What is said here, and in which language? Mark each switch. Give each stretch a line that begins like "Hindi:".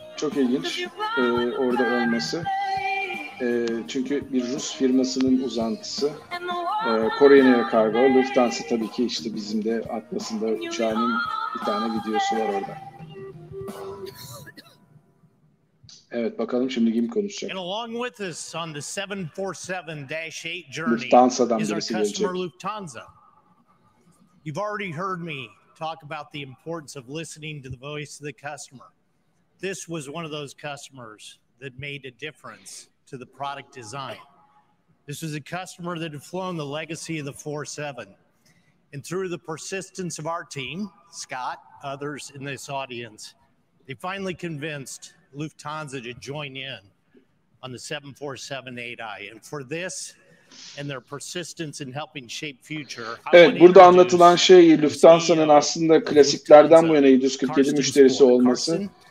Turkish: Çok ilginç orada olması. Çünkü bir Rus firmasının uzantısı. Korean Air Cargo, Lufthansa tabii ki işte bizim de Atlas'ında uçağının bir tane videosu var orada. Evet, bakalım şimdi kim konuşacak?
English: And along with us on the 747-8 journey
Turkish: Lufthansa'dan
English: is our
Turkish: birisi gelecek.
English: customer Lufthansa. You've already heard me talk about the importance of listening to the voice of the customer. This was one of those customers that made a difference to the product design. This was a customer that had flown the legacy of the 47. And through the persistence of our team, Scott, others in this audience, they finally convinced Lufthansa to join in on the 747-8i. And for this and their persistence in helping shape future.
Turkish: Evet, burada anlatılan şey Lufthansa'nın aslında klasiklerden bu yana 747 müşterisi olması.